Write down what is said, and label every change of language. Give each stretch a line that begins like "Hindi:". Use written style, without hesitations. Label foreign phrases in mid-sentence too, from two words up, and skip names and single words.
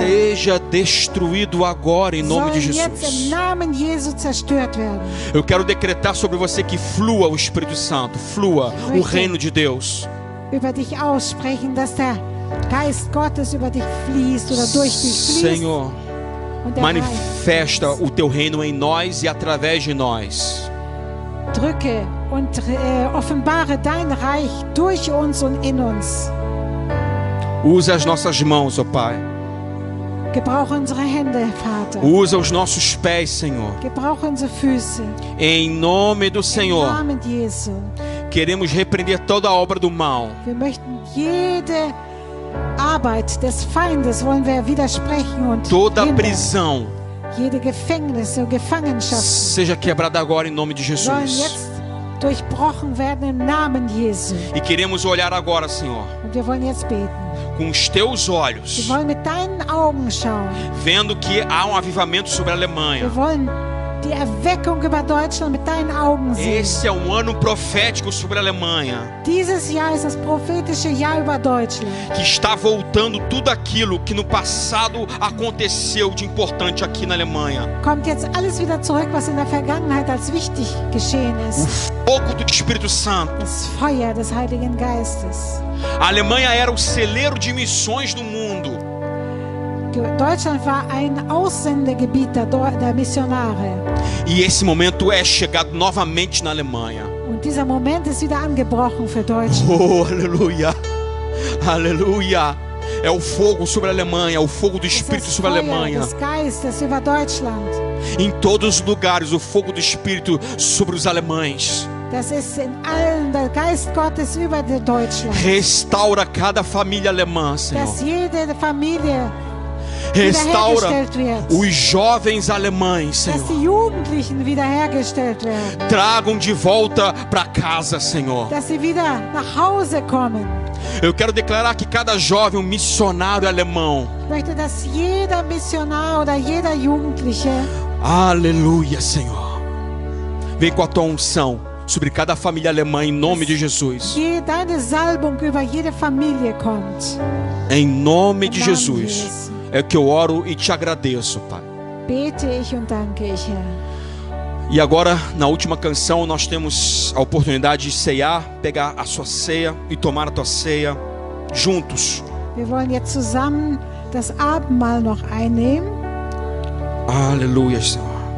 Portuguese: seja destruído agora em nome de
German: sollen jetzt im
Portuguese: Jesus.
German: Namen Jesu zerstört werden.
Portuguese: Eu quero decretar sobre você que flua o Espírito Santo, flua o reino de Deus.
German: Über dich aussprechen, dass der Geist Gottes über dich fließt oder durch dich fließt.
Portuguese: Senhor,
German: Und der
Portuguese: manifesta o teu reino em nós e através de nós.
German: drücke und offenbare dein Reich durch uns und in uns.
Portuguese: Usa as nossas mãos, ó Pai.
German: Gebrauche unsere Hände, Vater.
Portuguese: Usa os nossos pés, Senhor.
German: Gebrauche unsere Füße.
Portuguese: Em nome do
German: Im
Portuguese: Senhor,
German: Namen Jesu.
Portuguese: queremos repreender toda a obra do mal.
German: Wir möchten jede Arbeit des Feindes wollen wir widersprechen und
Portuguese: Toda
German: hindern.
Portuguese: prisão
German: Jede Gefängnisse und Gefangenschaft
Portuguese: seja quebrada agora em nome de
German: sollen
Portuguese: Jesus.
German: jetzt durchbrochen werden im Namen Jesu.
Portuguese: E queremos olhar agora, Senhor,
German: Und wir wollen jetzt beten.
Portuguese: com os teus
German: Wir
Portuguese: olhos,
German: wollen mit deinen Augen schauen.
Portuguese: vendo que há avivamento sobre a Alemanha.
German: Wir wollen die Erweckung über Deutschland mit deinen Augen sehen.
Portuguese: Esse é um ano profético sobre a Alemanha,
German: Dieses Jahr ist das prophetische Jahr über Deutschland.
Portuguese: que está voltando tudo aquilo que no passado aconteceu de importante aqui na Alemanha.
German: Kommt jetzt alles wieder zurück, was in der Vergangenheit als wichtig geschehen
Portuguese: O
German: ist.
Portuguese: fogo do Espírito Santo.
German: Das Feuer des Heiligen Geistes.
Portuguese: A Alemanha era o celeiro de missões do mundo.
German: Deutschland war ein Aussendegebiet der Missionare.
Portuguese: E esse momento é chegado novamente na Alemanha.
German: Und dieser Moment ist wieder angebrochen für Deutschland.
Portuguese: Oh, aleluia! Aleluia! É o fogo sobre a Alemanha, é o fogo do
German: Es ist
Portuguese: Espírito
German: das
Portuguese: sobre a
German: Feuer
Portuguese: Alemanha.
German: des Geistes über Deutschland.
Portuguese: Em todos os lugares, o fogo do Espírito sobre os alemães.
German: Das ist in allen der Geist Gottes über Deutschland.
Portuguese: Restaura cada família alemã, Senhor.
German: Dass jede Familie
Portuguese: Restaura
German: wiederhergestellt wird.
Portuguese: os jovens alemães,
German: Dass
Portuguese: Senhor.
German: die Jugendlichen wiederhergestellt werden.
Portuguese: Tragam de volta para casa, Senhor.
German: Dass sie wieder nach Hause kommen.
Portuguese: Eu quero declarar que cada jovem, um missionário alemão.
German: Ich möchte, dass jeder Missionar oder jeder Jugendliche
Portuguese: Aleluia, Senhor. Vem com a tua unção sobre cada família alemã em nome de Jesus.
German: deine Salbung über jede Familie kommt.
Portuguese: Em nome de Em nome de Jesus. Jesus. É que eu oro e te agradeço, Pai.
German: Bete ich und danke ich, Herr.
Portuguese: E agora, na última canção, nós temos a oportunidade de ceiar, pegar a sua ceia e tomar a tua ceia juntos.
German: Wir wollen jetzt zusammen das Abendmahl noch einnehmen.
Portuguese: Aleluia, Senhor.